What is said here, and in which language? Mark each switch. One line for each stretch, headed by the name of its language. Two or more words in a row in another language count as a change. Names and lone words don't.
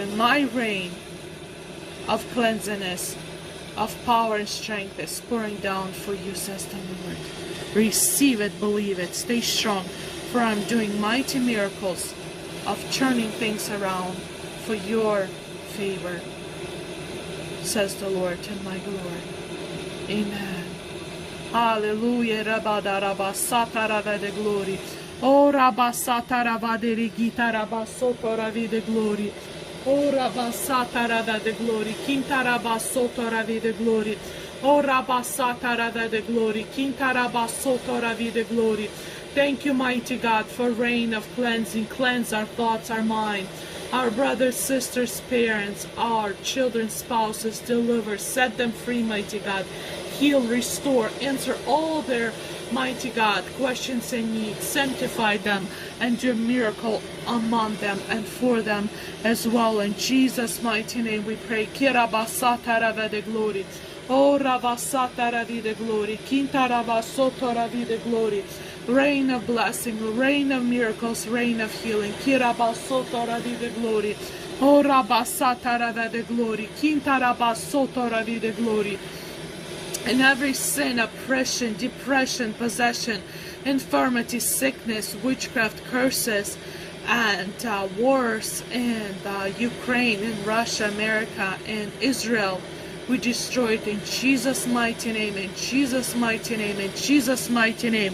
English: And my reign of cleanliness, of power and strength is pouring down for you, says the Lord. Receive it, believe it, stay strong, for I'm doing mighty miracles of turning things around for your favor, says the Lord, and my glory. Amen. Hallelujah. Rabada rabasata ravede glory. Oh, rabasata ravade rigita rabasoto ravide glory. Oh, rabasata ravede glory. Kinta rabasoto ravide glory. Oh, rabasata ravede glory. Kinta rabasoto ravide glory. Thank you, mighty God, for rain of cleansing. Cleanse our thoughts, our mind, our brothers, sisters, parents, our children, spouses. Deliver, set them free, mighty God. Heal, restore, answer all their, mighty God, questions and needs. Sanctify them and do a miracle among them and for them as well. In Jesus' mighty name we pray. Kirabasata ravede glory. Oh, ravasata ravide glory. Kinta ravasoto ravide glory. Rain of blessing, rain of miracles, rain of healing. Kirabasoto ravide glory. Oh, rabasata ravede glory. Kinta rabasoto ravide glory. And every sin, oppression, depression, possession, infirmity, sickness, witchcraft, curses, and wars in Ukraine, in Russia, America, and Israel, we destroy it in Jesus' mighty name, in Jesus' mighty name, in Jesus' mighty name.